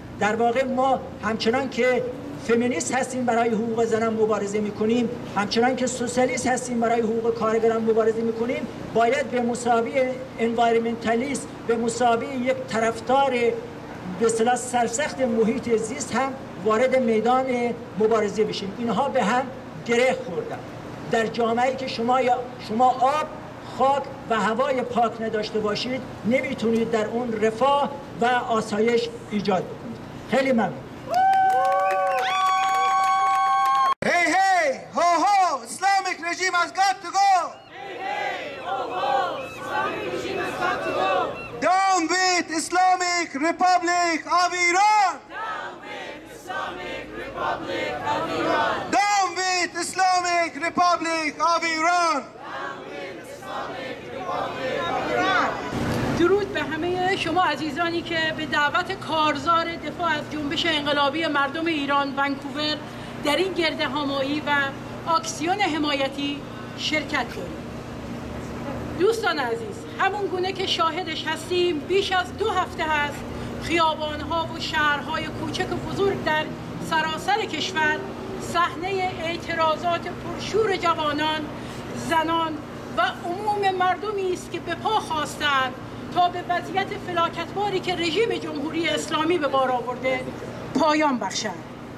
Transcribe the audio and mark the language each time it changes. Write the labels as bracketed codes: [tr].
[fa] در واقع ما همچنان که فمینیست هستیم برای حقوق زنان مبارزه میکنیم، همچنان که سوسیالیست هستیم برای حقوق کارگران مبارزه میکنیم، باید به مساوی انوایرمنتالیست، به مساوی یک طرفدار به اصطلاح سرسخت محیط زیست هم وارد میدان مبارزه بشیم. اینها به هم گره خوردن. در جامعه‌ای که شما آب، خاک و هوای پاک نداشته باشید، نمیتونید در اون رفاه و آسایش ایجاد بکنید. خیلی ممنون. [en] Hey, hey, ho, ho, Islamic regime has got to go. Hey, hey, ho, ho, Islamic regime has got to go. Down with Islamic Republic of Iran. Down with Islamic Republic of Iran. Down with Islamic Republic of Iran. Down with Islamic Republic of Iran. [fa] درود به همه شما عزیزانی که به دعوت کارزار دفاع از جنبش انقلابی مردم ایران ونکوور در این گردهمایی و آکسیون حمایتی شرکت دارید. دوستان عزیز، همون گونه که شاهدش هستیم، بیش از 2 هفته هست خیابانها و شهرهای کوچک و بزرگ در سراسر کشور صحنه اعتراضات پرشور جوانان، زنان و عموم مردمی است که به پا خواستند تا به وضعیت فلاکتباری که رژیم جمهوری اسلامی به بار آورده پایان بخشند.